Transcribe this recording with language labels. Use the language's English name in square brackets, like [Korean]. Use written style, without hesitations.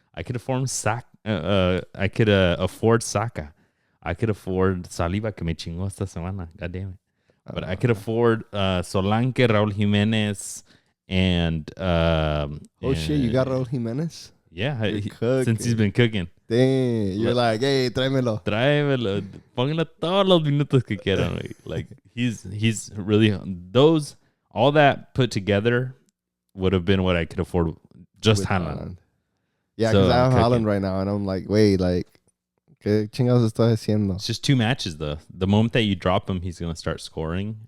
[English] I could afford I could afford Saka. I could afford Saliba, [Spanish] que me chingó esta semana. [English] God damn it. But I could afford Solanke, Raul Jimenez, and shit, you got Raul Jimenez? Yeah, since he's been cooking. Dang, you're like, hey, [Spanish] tráemelo. Póngale todos los minutos que quieran. [English] Like he's really all that put together would have been what I could afford just Haaland. Yeah, because I have Haaland right now, and I'm like, wait, like, [Spanish] ¿qué chingados estoy haciendo? [English] It's just 2 matches, though. The moment that you drop him, he's going to start scoring.